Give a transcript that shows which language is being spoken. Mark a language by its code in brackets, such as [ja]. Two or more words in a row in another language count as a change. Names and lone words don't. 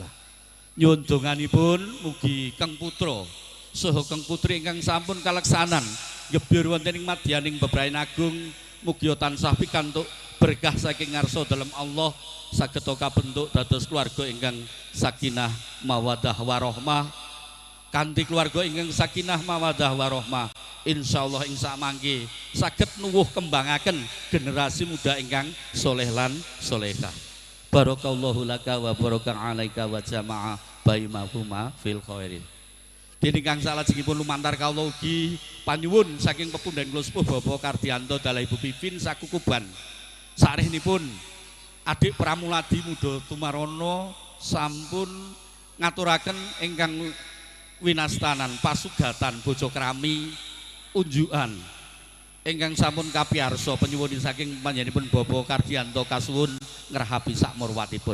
[jv] Nyuwun donganipun mugi Kang Putra saha Kang Putri ingkang sampun kaleksanan ngebyur wonten ing madyaning bebrayan agung mugi tansah pikantuk berkah saking ngarsa dalem Allah sageta kabentuk dados keluarga ingkang [ar] سكينة مودة ورحمة [jv] kanthi keluarga ingkang [ar] سكينة مودة ورحمة [jv] insyaallah ing samangke saged nuwuh kembangaken generasi muda ingkang soleh lan solehah. [ar] بارك الله لك وبارك عليك وجمع بينهما في الخير. [jv] Dene kang salajengipun lumantar kawula ugi panyuwun saking pepundhen kula sepuh Bapak Kardianto dalah Ibu Bivin sakukuban. Sarehipun adik Pramuladi Muda Tumarono sampun ngaturaken ingkang winastanan pasugatan Bojokrami unjukan ingkang sampun kapiyarsa penyuwun saking panjenenganipun Bapak Kardianto kasuwun ngrahapi sak murwatipun.